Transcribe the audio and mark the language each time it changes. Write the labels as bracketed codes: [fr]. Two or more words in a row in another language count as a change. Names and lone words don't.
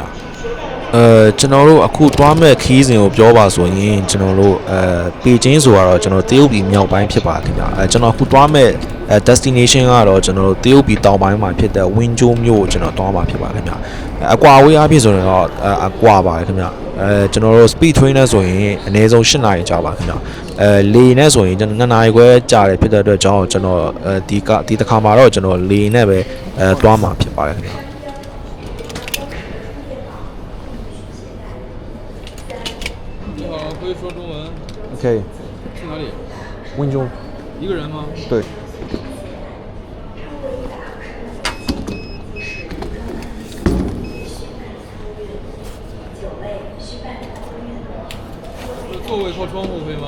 [my] ကျွန်တော်တို့အခုတွားမဲ့ခီးစဉ်ကိုပြောပါဆိုရင်ကျွန်တော်တို့ပေချင်းဆိုတော့ကျွန်တော်တရုတ်ပြည်မြောက်ပိုင်းဖြစ်ပါခင်ဗျကျွန်တော်အခုတွားမဲ့ destination ကတော့ကျွန်တော်တို့တရုတ်ပြည်တောင်ပိုင်းမှာဖြစ်တဲ့ဝင်းကျိုးမြို့ကိုကျွန်တော်တွားမှာဖြစ်ပါခင်ဗျအကွာဝေးအားဖြင့်ဆိုရင်တော့အကွာပါတယ်ခင်ဗျကျွန်တော်တို့ [en] speed train [my] နဲ့ဆိုရင်အနည်းဆုံး8နာရီကြာပါခင်ဗျလေနဲ့ဆိုရင်ကျွန်တော်2နာရီခွဲကြာတယ်ဖြစ်တဲ့အတွက်ကြောင့်ကျွန်တော်ဒီတစ်ခါမှာတော့ကျွန်တော်လေနဲ့ပဲတွားမှာဖြစ်ပါတယ်ခင်ဗျ [zh] 可以说中文。 OK 去哪里？温州一个人吗？对座位靠窗户可以吗？